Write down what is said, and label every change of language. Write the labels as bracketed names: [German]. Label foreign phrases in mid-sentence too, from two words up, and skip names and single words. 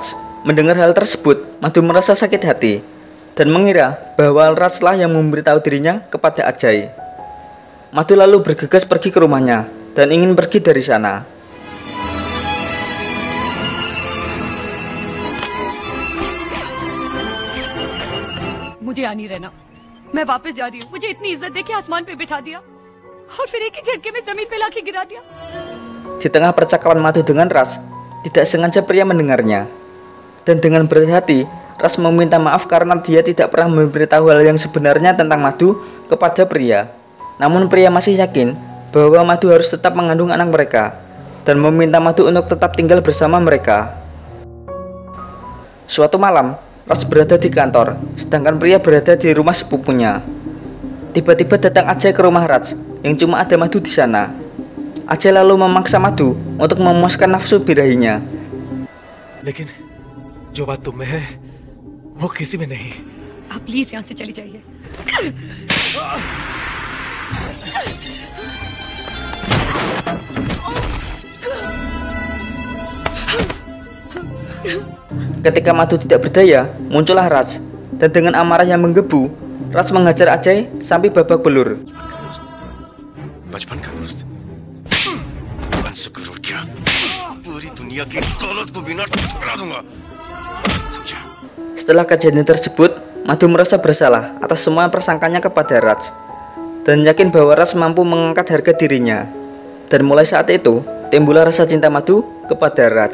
[Indonesian] Mendengar hal tersebut, Madhu merasa sakit hati dan mengira bahwa Raj lah yang memberitahu dirinya kepada Ajay. Madhu lalu bergegas pergi ke rumahnya dan ingin pergi dari sana. [Hindi] मुझे यहाँ नहीं रहना, मैं वापस जा रही हूँ। मुझे इतनी इज्जत देके आसमान पे बिठा दिया और फिर एक ही झटके में जमीन पे लाके गिरा दिया। [Indonesian] Di tengah percakapan Madhu dengan Ras, tidak sengaja pria mendengarnya. Dan dengan berat hati, Ras meminta maaf karena dia tidak pernah memberitahu hal yang sebenarnya tentang Madhu kepada pria. Namun pria masih yakin bahwa Madhu harus tetap mengandung anak mereka dan meminta Madhu untuk tetap tinggal bersama mereka. Suatu malam, Ras berada di kantor, sedangkan pria berada di rumah sepupunya. Tiba-tiba datang Ajay ke rumah Raj, yang cuma ada Madhu di sana. Ajay lalu memaksa Madhu untuk memuaskan nafsu birahinya. [Hindi] लेकिन जो बात तुम में है वो किसी में नहीं। आप प्लीज यहाँ से चली जाइए। [Indonesian] Ketika Madhu tidak berdaya, muncullah Raj, dan dengan amarah yang menggebu, Raj menghajar Ajay sampai babak belur. [Hindi] बचपन का दोस्त अनशुक्र क्या पूरी दुनिया की दौलत को बिना ठुकरा दूंगा समझा। [Indonesian] Setelah kejadian tersebut, Madhu merasa bersalah atas semua persangkanya kepada Raj dan yakin bahwa Raj mampu mengangkat harga dirinya. Dan mulai saat itu, timbullah rasa cinta Madhu kepada Raj.